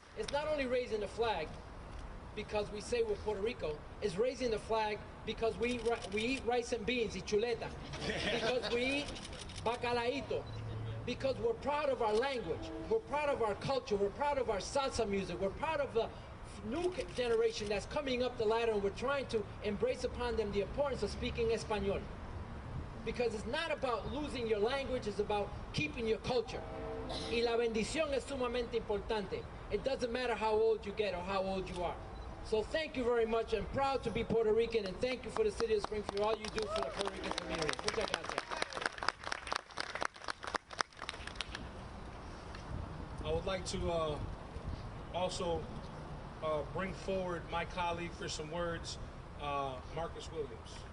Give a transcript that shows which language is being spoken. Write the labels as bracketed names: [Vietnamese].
[English] It's not only raising the flag because we say we're Puerto Rico, it's raising the flag because we eat rice and beans, [Spanish] y chuleta, [English] because we eat bacalaíto, because we're proud of our language, we're proud of our culture, we're proud of our salsa music, we're proud of the new generation that's coming up the ladder, and we're trying to embrace upon them the importance of speaking Espanol. Because it's not about losing your language, it's about keeping your culture. [Spanish] Y la bendición es sumamente importante. [English] It doesn't matter how old you get or how old you are. So thank you very much. I'm proud to be Puerto Rican, and thank you for the city of Springfield, all you do for the Puerto Rican community. [Spanish] Muchas gracias. [English] I would like to also bring forward my colleague for some words, Marcus Williams.